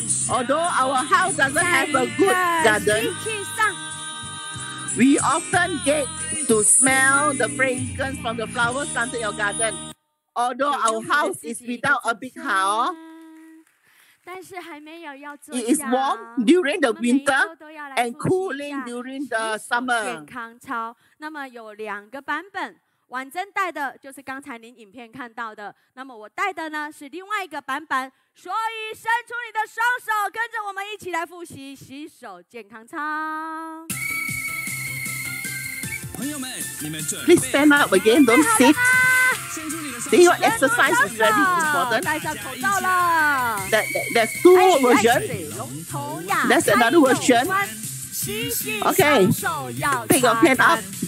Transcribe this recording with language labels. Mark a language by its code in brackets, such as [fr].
[en] Although our house doesn't have a good garden, we often get to smell the fragrance from the flowers planted in your garden. Although our house is without a big house, it is warm during the winter and cooling during the summer. [zh] 那么有2个版本。婉珍带的就是刚才您影片看到的，那么我带的呢是另外一个版本，所以伸出你的双手，跟着我们一起来复习洗手健康操。朋友们，你们准备 [en] Please stand up again, don't sit. See your exercise is very important. [zh] 戴上口罩了。 [en] There's 2 versions. There's another version. Okay, take your pen up.